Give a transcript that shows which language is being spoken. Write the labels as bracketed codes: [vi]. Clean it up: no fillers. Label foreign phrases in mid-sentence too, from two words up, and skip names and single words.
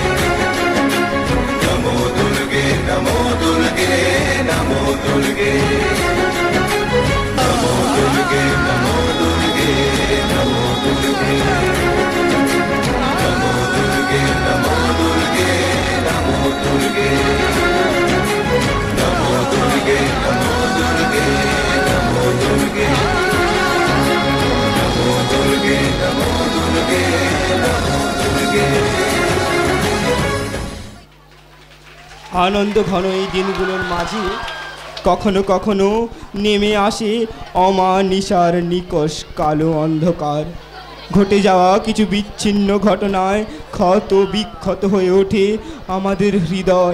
[sa] नमो दुर्गे नमो दुर्गे नमो दुर्गे नमो दुर्गे नमो दुर्गे नमो दुर्गे नमो दुर्गे नमो दुर्गे नमो दुर्गे नमो दुर्गे नमो दुर्गे नमो दुर्गे नमो दुर्गे नमो दुर्गे नमो दुर्गे। [bn] আনন্দ ঘন এই দিনগুলোর মাঝে কখনো কখনো নেমে আসে অমানিসার নিকষ কালো অন্ধকার। ঘটে যাওয়া কিছু বিচ্ছিন্ন ঘটনায় ক্ষত বিক্ষত হয়ে ওঠে আমাদের হৃদয়।